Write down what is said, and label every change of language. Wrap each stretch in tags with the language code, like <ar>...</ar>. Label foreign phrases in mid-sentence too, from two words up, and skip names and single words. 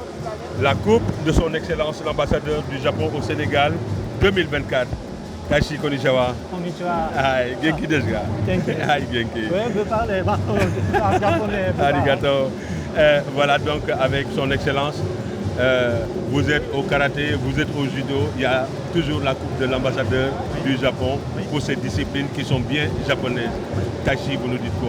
<fr>la coupe de son Excellence l'ambassadeur du Japon au Sénégal 2024.</fr> <ja>Tashi Konnichiwa. Konnichiwa. Aïe, 元気ですか? Genki. Aïe, Genki.</ja> <fr>Oui, vous parlez en japonais.</fr> <ja>Arigato.</ja> <fr>Voilà donc avec son Excellence. Vous êtes au karaté, vous êtes au judo. Il y a toujours la coupe de l'ambassadeur du Japon pour ces disciplines qui sont bien japonaises. Tashi, vous nous dites quoi?</fr>